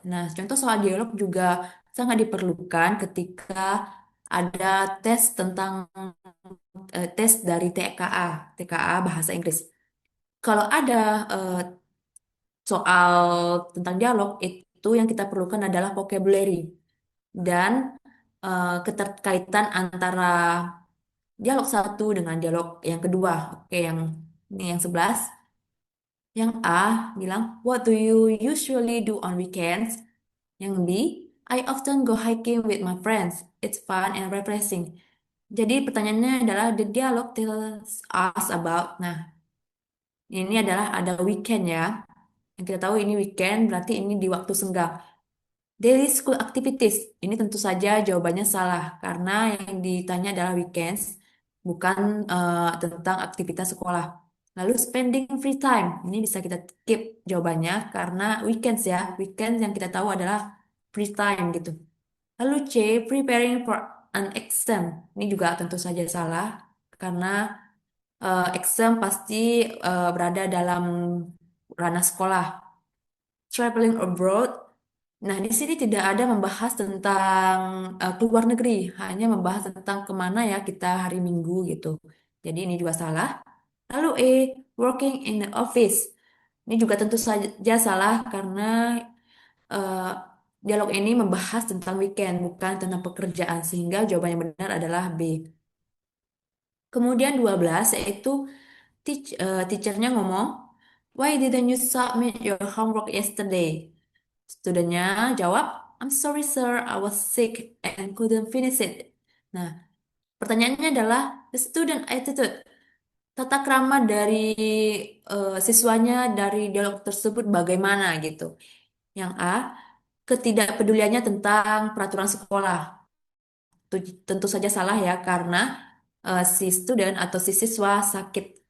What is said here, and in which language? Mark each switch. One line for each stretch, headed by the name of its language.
Indonesian: Nah, contoh soal dialog juga sangat diperlukan ketika ada tes tentang tes dari TKA Bahasa Inggris. Kalau ada eh, soal tentang dialog, itu yang kita perlukan adalah vocabulary dan keterkaitan antara dialog satu dengan dialog yang kedua. Oke, yang ini yang 11. Yang A bilang,
English: what do you usually do on weekends?
Indonesian: Yang B,
English: I often go hiking with my friends. It's fun and refreshing.
Indonesian: Jadi pertanyaannya adalah
English: the dialogue tells us about.
Indonesian: Nah, ini adalah ada weekend ya. Yang kita tahu ini weekend berarti ini di waktu senggang.
English: Daily school activities.
Indonesian: Ini tentu saja jawabannya salah karena yang ditanya adalah weekends, bukan tentang aktivitas sekolah.
English: Lalu spending free time.
Indonesian: Ini bisa kita skip jawabannya karena weekends ya. Weekends yang kita tahu adalah free time gitu. Lalu C,
English: preparing for an exam.
Indonesian: Ini juga tentu saja salah karena exam pasti berada dalam ranah sekolah.
English: Traveling abroad.
Indonesian: Nah, di sini tidak ada membahas tentang keluar negeri, hanya membahas tentang kemana ya kita hari Minggu gitu. Jadi ini juga salah. Lalu E,
English: working in the office.
Indonesian: Ini juga tentu saja salah karena eh, dialog ini membahas tentang weekend, bukan tentang pekerjaan, sehingga jawaban yang benar adalah B. Kemudian 12 yaitu teachernya ngomong,
English: Why didn't you submit your homework yesterday?
Indonesian: Studentnya jawab,
English: I'm sorry sir, I was sick and couldn't finish it.
Indonesian: Nah, pertanyaannya adalah
English: the student attitude.
Indonesian: Tata krama dari siswanya dari dialog tersebut bagaimana gitu. Yang A, ketidakpeduliannya tentang peraturan sekolah. Tentu saja salah ya, karena si student atau si siswa sakit.